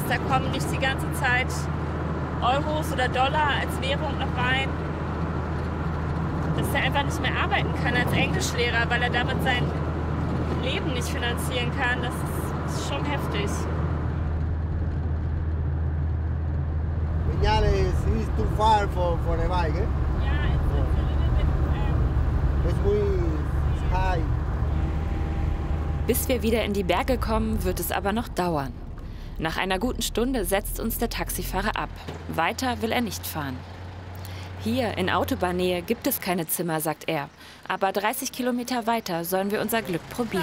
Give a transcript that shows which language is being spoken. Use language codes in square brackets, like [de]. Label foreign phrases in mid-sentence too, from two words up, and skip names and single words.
[de] Da kommen nicht die ganze Zeit Euros oder Dollar als Währung noch rein. Dass er einfach nicht mehr arbeiten kann als Englischlehrer, weil er damit sein Leben nicht finanzieren kann, das ist schon heftig. [en] Viñales is too far for a bike, eh? Ja, it's a little bit... [es] Es muy high. [de] Bis wir wieder in die Berge kommen, wird es aber noch dauern. Nach einer guten Stunde setzt uns der Taxifahrer ab. Weiter will er nicht fahren. Hier in Autobahnnähe gibt es keine Zimmer, sagt er. Aber 30 Kilometer weiter sollen wir unser Glück probieren.